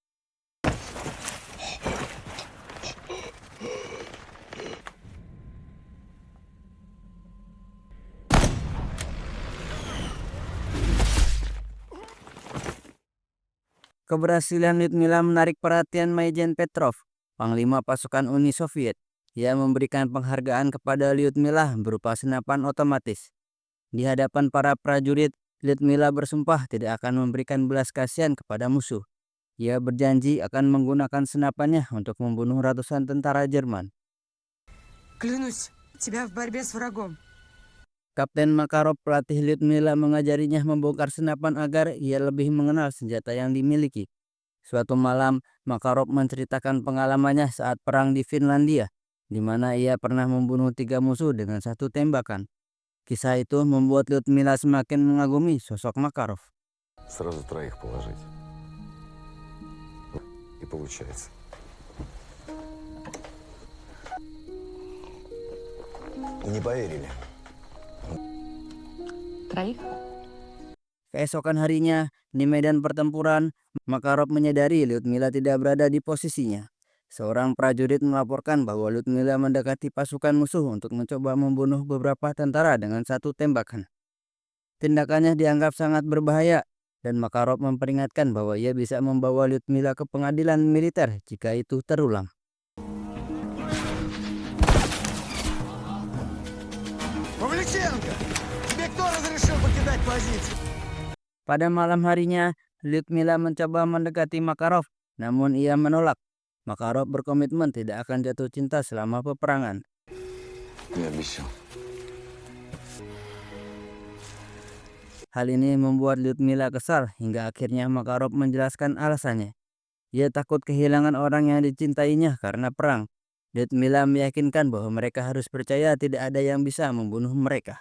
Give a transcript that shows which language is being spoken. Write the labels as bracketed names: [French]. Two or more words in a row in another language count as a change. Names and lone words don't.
[Indonesian] Keberhasilan Lyudmila menarik perhatian Majen Petrov, panglima pasukan Uni Soviet. Ia memberikan penghargaan kepada Lyudmila berupa senapan otomatis. Di hadapan para prajurit, Lyudmila bersumpah tidak akan memberikan belas kasihan kepada musuh. Ia berjanji akan menggunakan senapannya untuk membunuh ratusan tentara Jerman. [Russian] Клянусь, тебя в борьбе с врагом. [Indonesian] Kapten Makarov, pelatih Lyudmila, mengajarinya membongkar senapan agar ia lebih mengenal senjata yang dimiliki. Suatu malam, Makarov menceritakan pengalamannya saat perang di Finlandia, di mana ia pernah membunuh 3 musuh dengan 1 tembakan. Kisah itu membuat Lyudmila semakin mengagumi sosok Makarov. [Russian] Сразу троих положить. И получается. Не поверили. Троих? [Indonesian] Keesokan harinya, di medan pertempuran, Makarov menyadari Lyudmila tidak berada di posisinya. Seorang prajurit melaporkan bahwa Lyudmila mendekati pasukan musuh untuk mencoba membunuh beberapa tentara dengan satu tembakan. Tindakannya dianggap sangat berbahaya, dan Makarov memperingatkan bahwa ia bisa membawa Lyudmila ke pengadilan militer jika itu terulang. [Russian] Павличенко! Тебе кто разрешил покидать позицию? [Indonesian] Pada malam harinya, Lyudmila mencoba mendekati Makarov, namun ia menolak. Makarov berkomitmen tidak akan jatuh cinta selama peperangan. [Russian] Я обещал. [Indonesian] Hal ini membuat Lyudmila kesal hingga akhirnya Makarov menjelaskan alasannya. Ia takut kehilangan orang yang dicintainya karena perang. Lyudmila meyakinkan bahwa mereka harus percaya tidak ada yang bisa membunuh mereka.